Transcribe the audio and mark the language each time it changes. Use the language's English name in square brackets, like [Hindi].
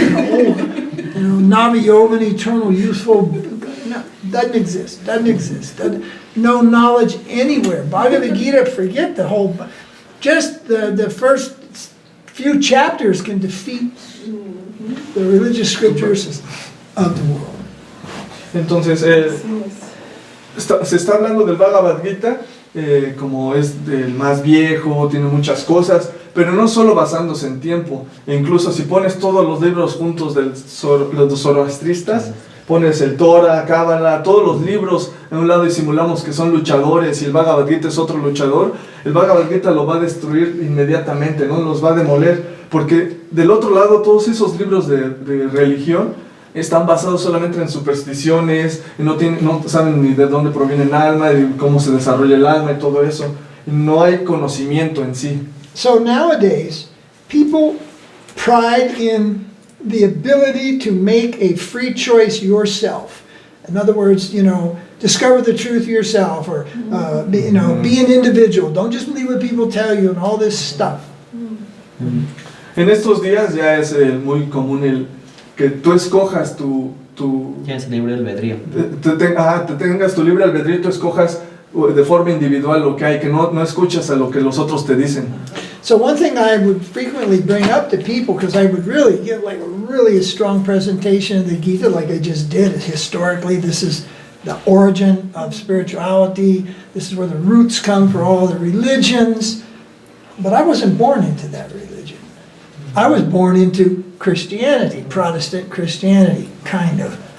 [English] Old. Navayovan, eternal, useful. No, doesn't exist. No knowledge anywhere. Bhagavad Gita, forget the whole. Just the first few chapters can defeat the religious scriptures of the world. [Spanish] Entonces, se está hablando del Bhagavad Gita como es el más viejo, tiene muchas cosas, pero no solo basándose en tiempo. E incluso si pones todos los libros juntos de los zoroastristas, pones el Torah, Cábala, todos los libros en un lado y simulamos que son luchadores y el Bhagavad Gita es otro luchador, el Bhagavad Gita lo va a destruir inmediatamente, ¿no? Los va a demoler, porque del otro lado todos esos libros de religión están basados solamente en supersticiones, y no saben ni de dónde proviene el alma, y cómo se desarrolla el alma y todo eso. Y no hay conocimiento en sí. [English] So nowadays, people pride in the ability to make a free choice yourself. In other words, discover the truth yourself, or be an individual. Don't just believe what people tell you and all this stuff. [Spanish] En estos días ya es muy común que tú escojas tu Tienes libre albedrío. te tengas tu libre albedrío, tú escojas de forma individual lo que hay, que no escuchas a lo que los otros te dicen. [English] So one thing I would frequently bring up to people, because I would really give like a really strong presentation of the Gita, like I just did, historically, this is the origin of spirituality, this is where the roots come for all the religions. But I wasn't born into that religion. I was born into Christianity, Protestant Christianity, kind of.